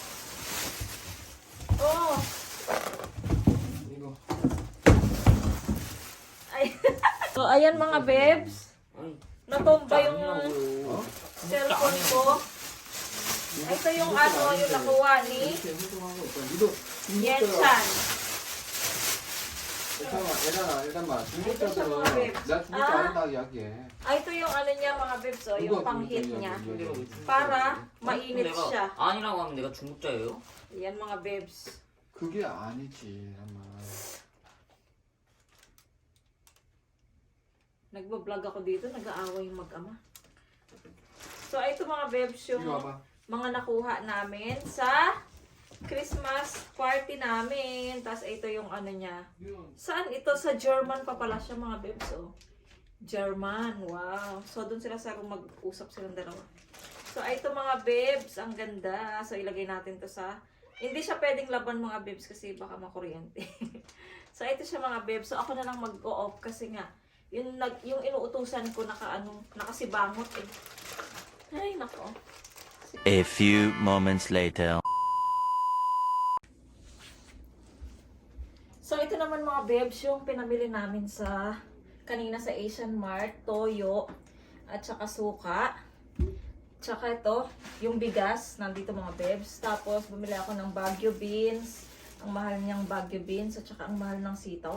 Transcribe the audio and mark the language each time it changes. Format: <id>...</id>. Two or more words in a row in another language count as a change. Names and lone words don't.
<ko>Oh! 이거.</ko> <tl>Ay. So, ayan mga bebs. Natumba yung cellphone ko. Ito yung ano, yung nakuha ni</tl> <ko>이렇게 행동한 거 없어. 니도 Yenchan. 잠깐만.</ko> <tl>Ito siya, mga</tl> <ko>중국자들은</ko> <tl>babes.</tl> <ko>내가 중국자 아니다 이야기해.</ko> <tl>Ito yung ano niya mga bebs, oh, yung</tl> <ko>누가</ko> <tl>pang-heat</tl> <ko>중국자냐,</ko> <tl>niya.</tl> <ko>이야기해.</ko> <tl>Para mainit siya.</tl> <ko>아니라고 하면 내가 중국자예요?</ko> <tl>Yan mga bebs.</tl> <ko>그게 아니지, 아마.</ko> <tl>Nagbablog ako dito, nag-aaway yung mag-ama. So, ito mga bebs yung</tl> <ko>이거 봐봐.</ko> <tl>mga nakuha namin sa Christmas party namin. Tapos ito yung ano niya. Saan ito? Sa German pa pala siya mga bebs, oh. German, wow. So, doon sila sa room mag-usap silang dalawa. So, ito mga bebs, ang ganda. So, ilagay natin to sa... Hindi siya pwedeng laban mga bebs kasi baka makuryente. So, ito siya mga bebs. So, ako na lang mag-o-off kasi nga, yung inuutusan ko nakasibangot eh. Ay, nako.</tl> <en>A few moments later.</en> <tl>So, ito naman mga bebs, yung pinamili namin kanina sa Asian Mart, toyo, at saka suka. Tsaka ito, yung bigas, nandito mga bebs. Tapos, bumili ako ng Baguio beans. Ang mahal niyang Baguio beans, at saka ang mahal ng sitaw.</tl>